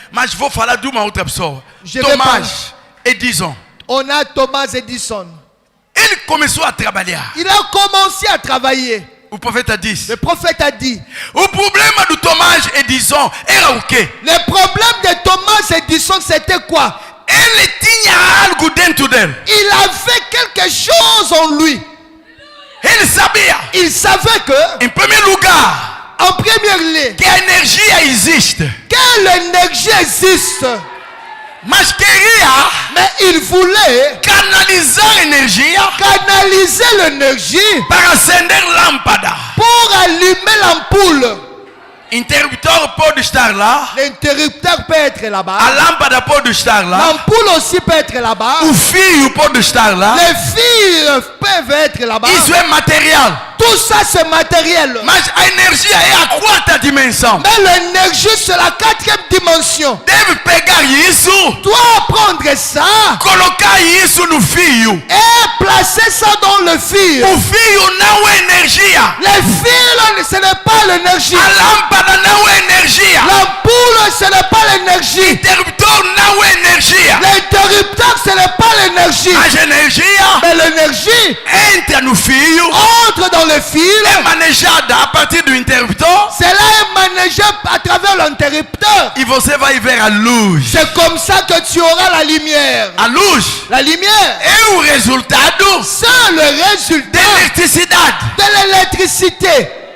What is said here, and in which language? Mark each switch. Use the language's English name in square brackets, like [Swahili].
[Portuguese] mas vou falar de uma outra pessoa. [French] Je vais Thomas Edison. On a Thomas Edison. [Portuguese] Ele começou a trabalhar. [French] Il a commencé à travailler. [Portuguese] O profeta disse: [French] Le prophète a dit, [Portuguese] o problema do Thomas Edison era o quê? [French] le problème de Thomas Edison, c'était quoi? [Portuguese] Ele tinha algo dentro dele. [French] Il avait quelque chose en lui. [Portuguese] Ele sabia, [French] Il savait que, [Portuguese] em primeiro lugar, [French] en première lieu, [Portuguese] que a energia existe, [French] que l'énergie existe. [Portuguese] mas queria [French] Mais il voulait [Portuguese] canalizar a energia [French] canaliser l'énergie [Portuguese] para acender lâmpada. [French] pour allumer l'ampoule. [Portuguese] Interruptor pode estar lá, [French] L'interrupteur peut être [Portuguese] a [French] là-bas. [Portuguese] lâmpada pode estar lá, [French] L'ampoule aussi peut être là-bas. [Portuguese] o fio pode estar lá. [French] Les fils peuvent être là-bas. [Portuguese] Isso é material, [French] Tout ça, c'est matériel. [Portuguese] mas a energia é a quarta dimensão. [French] Mais l'énergie, c'est la quatrième dimension. [Portuguese] Deve pegar isso, [French] Tu dois prendre ça [Portuguese] colocar isso no fio. [French] et placer ça dans le fil. [Portuguese] O fio não é energia, [French] Les fils, ce n'est pas l'énergie. [Portuguese] a lâmpada não é energia, [French] L'ampoule, ce n'est pas l'énergie. [Portuguese] interruptor não é energia. [French] L'interrupteur, ce n'est pas l'énergie. [Portuguese] Mas a energia [French] Mais l'énergie [Portuguese] entra no fio, [French] entre dans le fil. [Portuguese] é manejada a partir do interruptor [French] Cela est managé à travers l'interrupteur. [Portuguese] e você vai ver a luz. [French] C'est comme ça que tu auras la lumière. [Portuguese] A luz [French] La lumière, [Portuguese] é o resultado [French] c'est le résultat [Portuguese] da eletricidade. [French] de l'électricité.